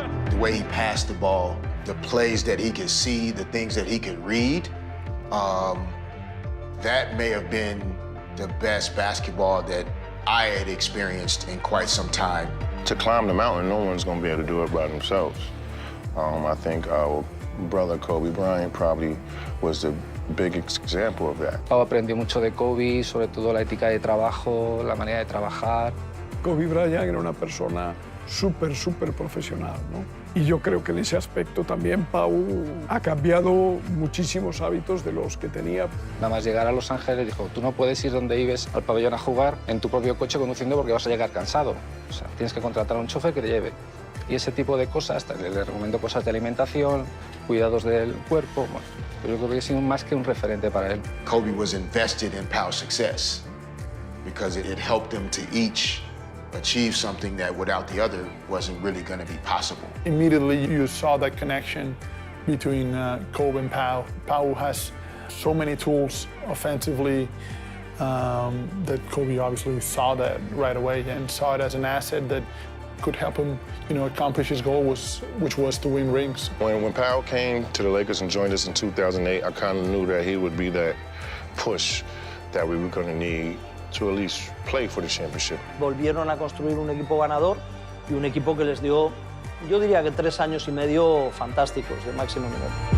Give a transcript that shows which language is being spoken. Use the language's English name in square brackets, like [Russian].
[English] The way he passed the ball, the plays that he could see, the things that he could read, that may have been the best basketball that I had experienced in quite some time. To climb the mountain, no one's going to be able to do it by themselves. I think our brother Kobe Bryant probably was the big example of that. [Spanish] Pau aprendió mucho de Kobe, sobre todo la ética de trabajo, la manera de trabajar. Kobe Bryant era una persona súper profesional, ¿no? Y yo creo que en ese aspecto también Pau ha cambiado muchísimos hábitos de los que tenía. Nada más llegar a Los Ángeles dijo, tú no puedes ir donde vives al pabellón a jugar en tu propio coche conduciendo porque vas a llegar cansado. O sea, tienes que contratar a un chofer que te lleve. Y ese tipo de cosas, le recomiendo cosas de alimentación, cuidados del cuerpo. Bueno, yo creo que he sido más que un referente para él. [English] Kobe was invested in Pau's success because it helped them to each achieve something that without the other wasn't really going to be possible. Immediately you saw that connection between Kobe and Pau. Pau has so many tools offensively that Kobe obviously saw that right away and saw it as an asset that could help him, you know, accomplish his goal, which was to win rings. When Pau came to the Lakers and joined us in 2008, I kind of knew that he would be that push that we were going to need to at least play for the championship. [Spanish] Volvieron a construir un equipo ganador y un equipo que les dio, yo diría que 3 años y medio fantásticos de máximo nivel.